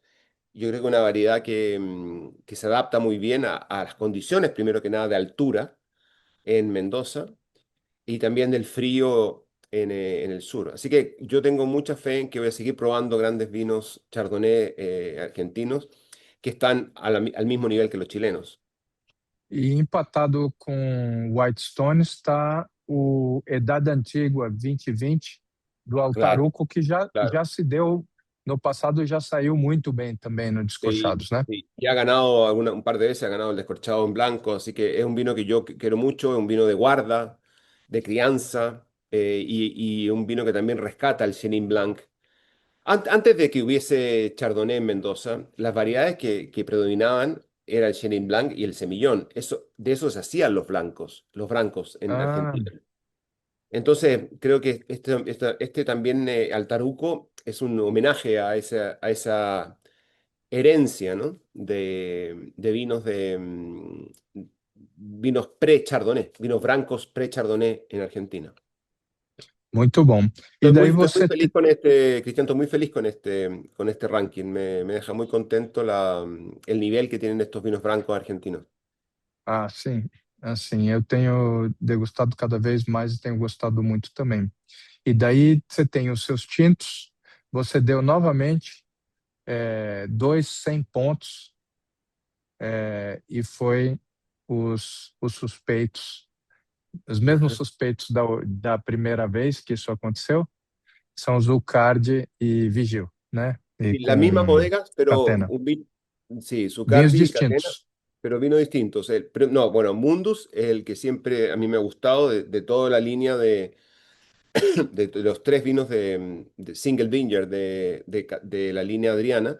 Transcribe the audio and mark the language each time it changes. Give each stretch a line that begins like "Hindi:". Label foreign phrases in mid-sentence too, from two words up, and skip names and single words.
Spanish: Yo creo que una variedad que se adapta muy bien a las condiciones, primero que nada, de altura en Mendoza y también del frío en el sur. Así que yo tengo mucha fe en que voy a seguir probando grandes vinos Chardonnay argentinos que están al mismo nivel que los chilenos.
Portuguese: E empatado com Whitestone está o Idade Antigua 2020 do
Spanish: Claro,
Portuguese: Altaruco, que já
Spanish: claro.
Portuguese: se deu no passado já saiu muito bem também no
Spanish: Sí,
Portuguese: Descorchados, né?
Spanish: sí. Y ha ganado un par de veces, ha ganado el descorchado en blanco, así que es un vino que yo quiero mucho, es un vino de guarda, de crianza, y un vino que también rescata el Chenin Blanc. Antes de que hubiese Chardonnay en Mendoza, las variedades que predominaban era el Chenin Blanc y el Semillón. De eso se hacían los blancos en
Portuguese: Ah,
Spanish: Argentina. Entonces, creo que este también, Altaruco, es un homenaje a esa herencia, ¿no? De vinos vinos pre-Chardonnay, vinos blancos pre-Chardonnay en Argentina.
Portuguese: muito bom. E
Spanish: Estoy
Portuguese: daí
Spanish: muy
Portuguese: você
Spanish: feliz con este, Cristian, estoy muy feliz con este ranking. Me deja muy contento el nivel que tienen estos vinos blancos argentinos.
Portuguese: ah, sim, assim, eu tenho degustado cada vez mais e tenho gostado muito também. E daí você tem os seus tintos, você deu novamente dois 100 pontos e foi os suspeitos, os mesmos suspeitos da primeira vez que isso aconteceu, são Zucardi e Vigil, né? E
Spanish: Y las mismas
Portuguese: com
Spanish: bodegas, pero
Portuguese: Catena.
Spanish: sí,
Portuguese: Vinhos
Spanish: Zucardi y Catena,
Portuguese: distintos.
Spanish: pero vinos distintos. No, bueno, Mundus es el que siempre a mí me ha gustado de toda la línea de los tres vinos de
English: Single Vineyard
Spanish: de la línea Adriana.